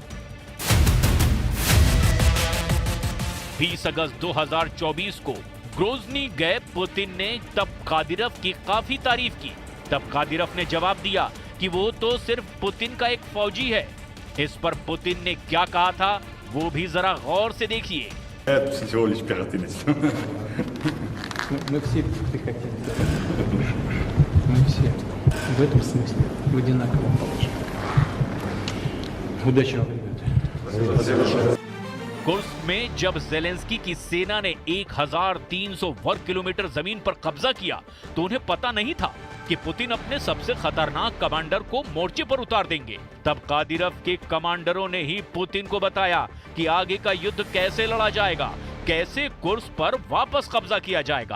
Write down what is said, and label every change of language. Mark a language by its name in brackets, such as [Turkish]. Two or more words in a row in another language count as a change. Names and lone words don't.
[Hindi] 20 अगस्त 2024 को ग्रोजनी गए पुतिन ने तब कादिरव की काफी तारीफ की। तब कादिरव ने जवाब दिया कि वो तो सिर्फ पुतिन का एक फौजी है। इस पर पुतिन ने क्या कहा था वो भी जरा गौर से देखिए। [Russian] Мы все в этом смысле в одинаковом положении. Удачи вам, ребята. [Hindi] कुर्स्क में जब ज़ेलेंस्की की सेना ने 1300 वर्ग किलोमीटर जमीन पर कब्जा किया तो उन्हें पता नहीं था कि पुतिन अपने सबसे खतरनाक कमांडर को मोर्चे पर उतार देंगे। तब कादिरव के कमांडरों ने ही पुतिन को बताया कि आगे का युद्ध कैसे लड़ा जाएगा, कैसे कुर्स्क पर वापस कब्जा किया जाएगा।